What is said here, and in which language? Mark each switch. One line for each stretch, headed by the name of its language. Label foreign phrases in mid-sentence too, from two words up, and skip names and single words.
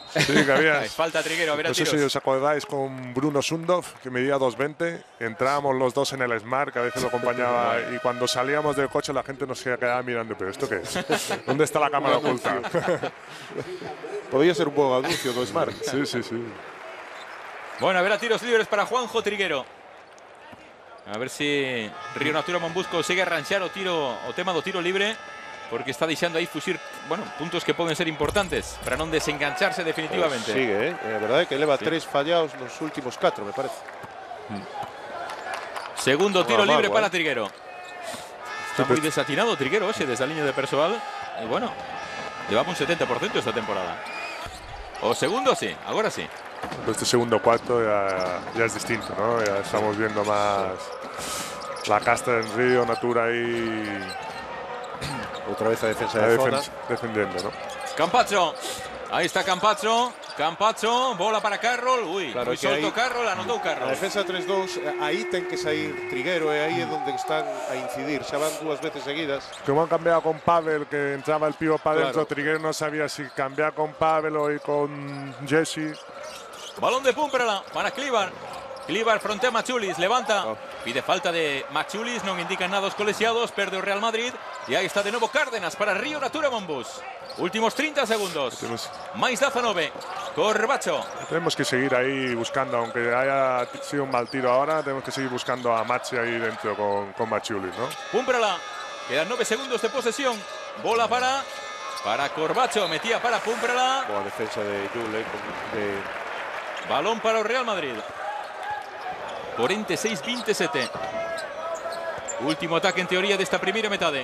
Spanish: Sí, cabía. Falta Triguero, a ver a tiros. No sé si os acordáis con Bruno Sundov, que medía 2,20. Entrábamos los dos en el Smart, que a veces lo acompañaba. Y cuando salíamos del coche la gente nos quedaba mirando. ¿Pero esto qué es? ¿Dónde está la cámara oculta?
Galician: Podría ser un buen anuncio do Smart. Sí.
Spanish: Bueno, a ver a tiros libres para Juanjo Triguero.
Galician: A ver si Río Natura Monbus consigue arranxar o tema do tiro libre. Porque está deixando aí fuxir, bueno, puntos que poden ser importantes para non desengancharse definitivamente. Sigue, a verdade é que leva 3 fallados nos últimos 4, me parece. Segundo tiro libre para Triguero. Está moi desatinado Triguero hoxe desde a liña de persoal.
Spanish: E bueno, llevamos un 70% esta temporada.
Galician: O segundo sí, agora sí.
Spanish: Este segundo cuarto ya es distinto, ¿no? Ya estamos viendo más la casta en Río Natura ahí.
Galician: Otra vez a defensa de zona.
Spanish: Defendiendo, ¿no? Campazzo. Ahí está Campazzo.
Galician: Campazzo, bola para Carroll.
Spanish: Uy, claro, soltó Carroll, anotó Carroll.
Galician: A defensa 3-2, aí ten que sair Triguero, aí é onde están a incidir. Xa van 2 veces seguidas.
Spanish: Como han cambiado con Pavel, que entraba el pivo para adentro, Triguero no sabía si cambiar con Pavel o con Jesse. Balón de Pumperla para Klivar.
Galician: Klivar fronte a Machulis, levanta. Pide falta de Machulis, non indican nada os colexiados, perde o Real Madrid. E aí está de novo Cárdenas para Río Natura Monbus. Últimos 30 segundos. Máis 19. Corbacho.
Spanish: Tenemos que seguir ahí buscando, aunque haya sido un mal tiro ahora, tenemos que seguir buscando a Machi ahí dentro con Machulis, ¿no? Pumperla. Quedan 9 segundos de posesión.
Galician: Bola para Corbacho. Metía para Pumperla. Boa defensa de Jule. Balón para o Real Madrid. 46-27. Último ataque en teoría desta primeira metade.